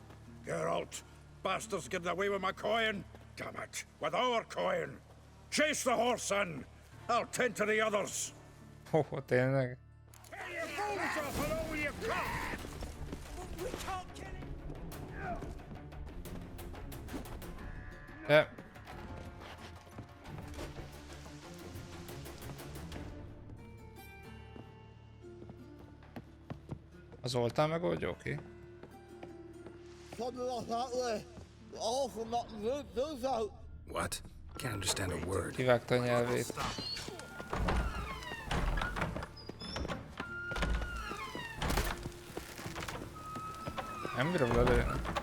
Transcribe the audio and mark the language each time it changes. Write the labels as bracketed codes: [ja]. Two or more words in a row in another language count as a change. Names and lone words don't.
[en] Geralt, bastards getting away with my coin. Damn it, with our coin. Chase the horse in. I'll tend to the others. [hu] Ho, tényleg? [en] Hey, you fools off and all you got! We can't get it! [hu] De... Az oltán megoldja, oké. [en] What? Can't understand a word. [hu] Kivágta a nyelvét. Nem bírom lelőni.